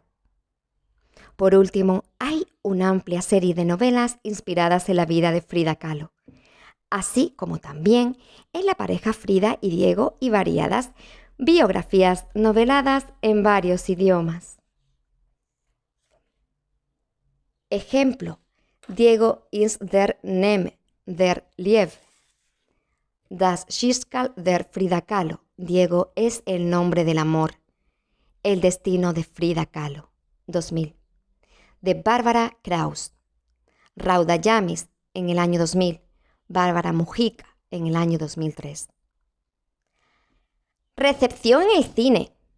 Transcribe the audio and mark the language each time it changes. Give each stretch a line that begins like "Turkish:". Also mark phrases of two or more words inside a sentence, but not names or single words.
Spanish: Por último, hay una amplia serie de novelas inspiradas en la vida de Frida Kahlo, así como también en la pareja Frida y Diego y variadas biografías noveladas en varios idiomas.
German: Ejemplo: Diego ist der Name der Liebe. Das Schicksal der Frida Kahlo.
Spanish: Diego es el nombre del amor. El destino de Frida Kahlo. 2000. De Bárbara Kraus. Rauda Yamis en el año 2000. Bárbara Mujica en el año 2003. Recepción en el cine.